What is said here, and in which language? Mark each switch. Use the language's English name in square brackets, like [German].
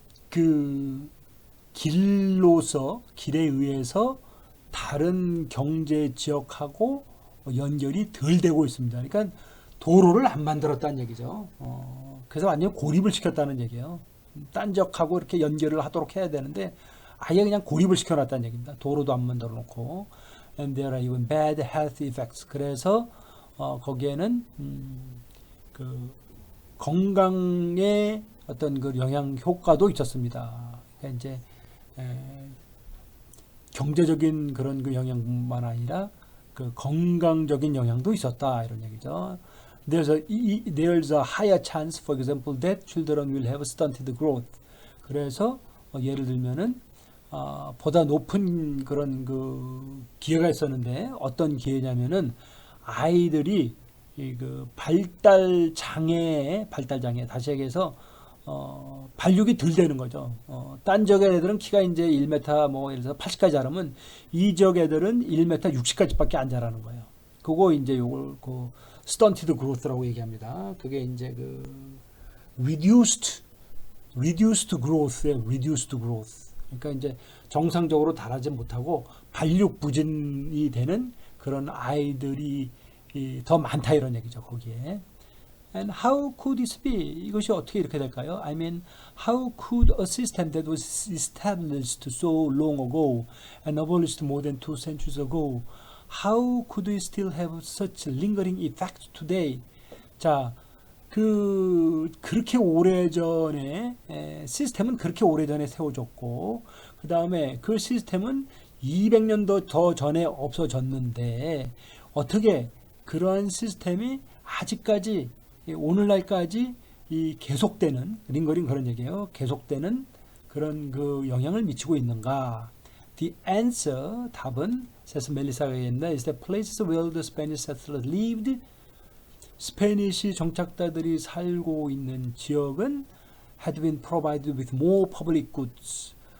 [Korean] 그 길로서 길에 의해서 다른 경제 지역하고 연결이 덜 되고 있습니다. 그러니까 도로를 안 만들었다는 얘기죠. 그래서 완전 고립을 시켰다는 얘기예요. 딴 지역하고 이렇게 연결을 하도록 해야 되는데 아예 그냥 고립을 시켜놨다는 얘기입니다. 도로도 안 만들어 놓고. [English] And there are even bad health effects. [Korean] 그래서 거기에는 그 건강에 어떤 그 영향 효과도 있었습니다. 그러니까 이제 경제적인 그런 그 영향뿐만 아니라 그 건강적인 영향도 있었다 이런 얘기죠. [English] There's a higher chance, for example, that children will have stunted growth. [Korean] 그래서 예를 들면은 보다 높은 그런 그 기회가 있었는데 어떤 기회냐면은 아이들이 그 발달 장애 다시 얘기해서 발육이 덜 되는 거죠. 딴 지역의 애들은 키가 이제 1m 뭐 예를 들어서 80까지 자라면 이 지역 애들은 1m 60까지밖에 안 자라는 거예요. 그거 이제 요걸 그 stunted growth라고 얘기합니다. 그게 이제 그 reduced growth의 reduced growth. 그러니까 이제 정상적으로 자라지 못하고 발육 부진이 되는 그런 아이들이 더 많다 이런 얘기죠. 거기에. [English] And how could this be? [Korean] 이것이 어떻게 이렇게 될까요? [English] I mean, how could a system that was established so long ago and abolished more than 2 centuries ago, how could we still have such lingering effect today? [Korean] 자, 그렇게 오래전에 시스템은 그렇게 오래전에 세워졌고 그 다음에 그 시스템은 200년도 더 전에 없어졌는데 어떻게 그러한 시스템이 아직까지 오늘날까지 이 계속되는 링거링 그런 얘기예요. 계속되는 그런 그 영향을 미치고 있는가? [English] The answer [Korean] 답은 [English] says [Korean] 멜리사가 얘기했나 [English] is the places where the Spanish settlers lived. [Korean] 스페니시 정착자들이 살고 있는 지역은 [English] had been provided with more public goods.